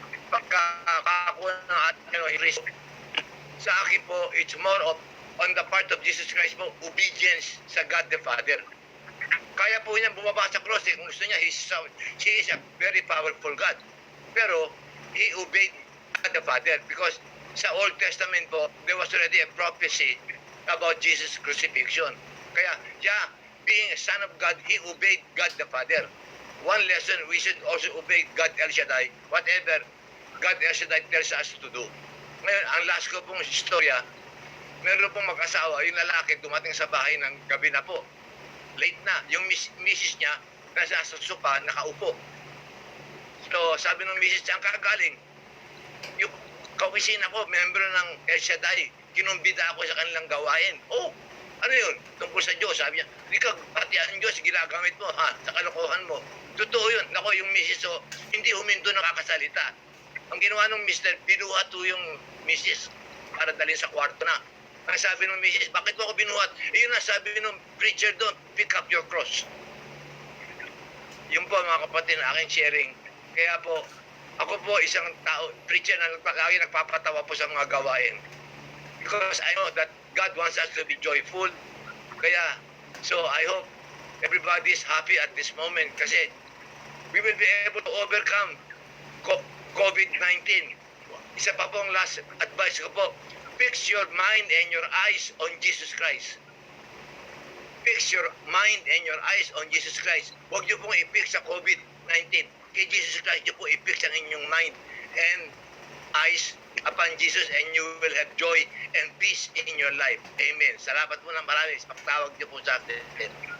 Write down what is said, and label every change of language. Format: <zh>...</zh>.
<tl>pagkakakuha ng ating risk. Sa akin po,</tl> <en>it's more of on the part of Jesus Christ po, obedience sa God the Father.</en> <tl>Kaya po niya bumaba sa cross kung gusto niya,</tl> <en>he is a very powerful God. Pero, he obeyed God the Father because sa Old Testament po, there was already a prophecy about Jesus' crucifixion. Kaya, yeah, being a son of God, he obeyed God the Father. One lesson, we should also obey God El Shaddai, whatever God El Shaddai tells us to do.</en> <tl>Ngayon, ang last ko pong istorya, meron pong mag-asawa, yung lalaki dumating sa bahay ng gabi na po. Late na. Yung misis niya, nasa sofa, nakaupo. So, sabi ng misis niya, ang kagaling, yung kaopisina ko, member ng El Shaddai, kinumbida ako sa kanilang gawain. Oh, ano yun? Tungkol sa Diyos, sabi niya, hindi ka pati ang Diyos, ginagamit mo, ha, sa kalokohan mo. Totoo yun. Nako, yung misis, so, hindi huminto nakakasalita. Ang ginawa ng mister, binuhat to yung misis para dalhin sa kwarto na. Ang sabi ng misis, bakit mo ako binuhat? Yun na sabi ng preacher doon, pick up your cross. Yun po mga kapatid, aking sharing. Kaya po, ako po isang tao, preacher na lagi nagpapatawa po sa mga gawain.</tl> <en>Because I know that God wants us to be joyful. Kaya, so I hope everybody is happy at this moment kasi we will be able to overcome COVID-19.</en> <tl>Isa pa pong</tl> <en>last advice ko po, fix your mind and your eyes on Jesus Christ. Fix your mind and your eyes on Jesus Christ.</en> <tl>Huwag niyo pong i-fix sa COVID-19.</tl> <en>Kay Jesus Christ</en> <tl>niyo po i-fix ang inyong</tl> <en>mind and eyes upon Jesus and you will have joy and peace in your life. Amen.</en> <tl>Salamat po ng marami sa pagtawag niyo po sa atin.</tl>